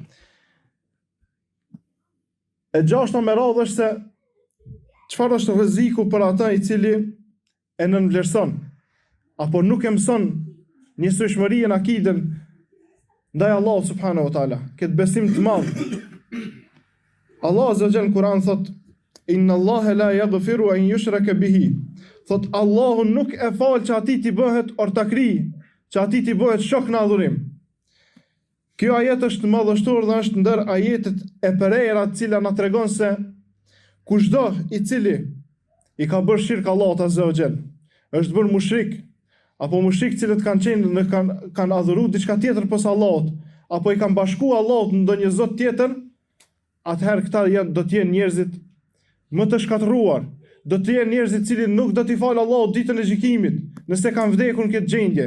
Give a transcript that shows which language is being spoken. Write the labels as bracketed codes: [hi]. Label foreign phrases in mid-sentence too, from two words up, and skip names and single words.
[sq] E gjashta me radhë është se çfarë është rreziku për ata i cili e nënvlerëson apo nuk e mëson njësojshmëri në akiden ndaj Allahut [ar] سبحانه وتعالى, [sq] këtë besim të madh. Allah [ar] عز وجل [sq] në Kur'an thot: [ar] إن الله لا يغفر أن يشرك به. [sq] Thot Allahu nuk e fal që atij t'i bëhet ortakri, që atij t'i bëhet shok në adhurim. Kjo ajet është madhështor dhe është ndër ajetet e përrejra të cila na tregon se kushdo i cili i ka bërë shirk Allahut [ar] عز وجل, [sq] është bërë mushrik, apo mushrik cilët kanë adhuru diçka tjetër pas Allahut, apo i kanë bashku Allahut në ndonjë zot tjetër, atëherë këta do të jenë njerëzit më të shkatëruar, do të jenë njerëzit cilë nuk do t'i falë Allahut ditën e gjykimit, nëse kanë vdekur në këtë gjendje.